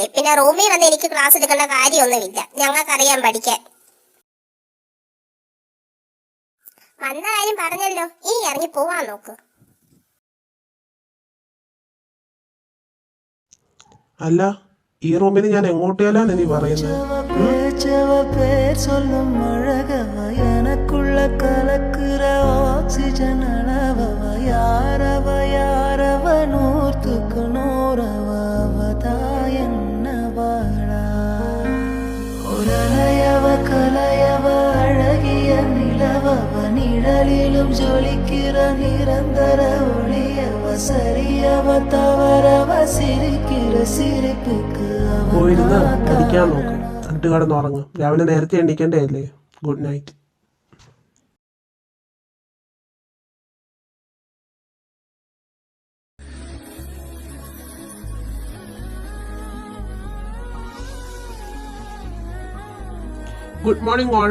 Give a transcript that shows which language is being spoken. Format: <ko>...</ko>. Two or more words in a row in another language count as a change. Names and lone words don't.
<ml>പിന്നെ റൂമിൽ വന്ന് എനിക്ക് ക്ലാസ് എടുക്കേണ്ട കാര്യമൊന്നുമില്ല, ഞങ്ങൾക്കറിയാൻ പഠിക്കാൻ. വന്ന കാര്യം പറഞ്ഞല്ലോ, ഇനി ഇറങ്ങി പോവാൻ നോക്ക്. അല്ല, ഈ റൂമിൽ ഞാൻ എങ്ങോട്ടേലാണ് നീ പറയുന്നത്?</ml> <ta>பேர் சொல்லும் அழகவ எனக்குள்ள கலக்குற ஆக்சிஜன் அளவவ யாரவ நூற்றுக்கு நூறவதா என்ன வாழா ஒரலையவ கலையவ அழகிய நிலவவ நிழலிலும் ஜொலிக்கிற நிரந்தர ஒளியவ சரியவ தவறவ சிரிக்கிற சிரிப்புக்கு</ta> <ml>പോയിരുന്ന് പഠിക്കാൻ നോക്ക്, എന്നിട്ട് കിടന്നുറങ്ങും. രാവിലെ നേരത്തെ എണീക്കേണ്ടതല്ലേ.</ml> <en>good night. good morning all.</en>